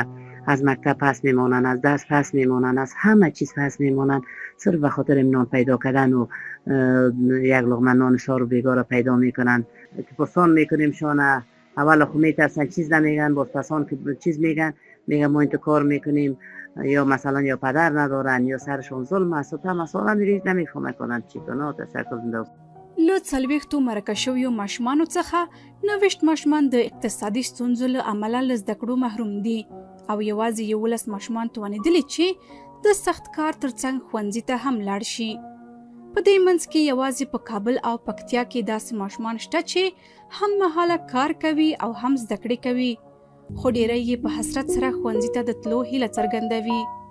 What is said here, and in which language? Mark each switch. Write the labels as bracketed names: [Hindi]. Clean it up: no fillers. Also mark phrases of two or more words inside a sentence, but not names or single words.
[Persian] از مکتب پس میمونن، از درس پس میمونن، از همه چیز پس میمونن، صرف به خاطر نان پیدا کردن و یک لقمه نان شار و بیگار پیدا میکنن. که پرسان میکنیم شانه اول خود میترسن چیز نمیگن، باز پسان که چیز میگن ما اینطور کار میکنیم یا مثلا یا پدر ندارن یا سرشون ظلم است و مثلا نمیفهمه کنن چی کنه. تشکر زنده. [Pashto] له 40 مرکه شویو ماشومانو څخه 90 ماشومان د اقتصادي ستونزو له امله له زده کړو محروم دي او یوازې 11 ماشومان توانېدلي چې د سخت کار ترڅنګ ښوونځي ته هم لاړ شي. په دې منځ کې یوازې په کابل او پکتیا کې داسې ماشومان شته چې هم مهاله کار کوي او هم زده کړې کوي، خو ډېری یې په حسرت سره ښوونځي ته د تلو هیله څرګندوي.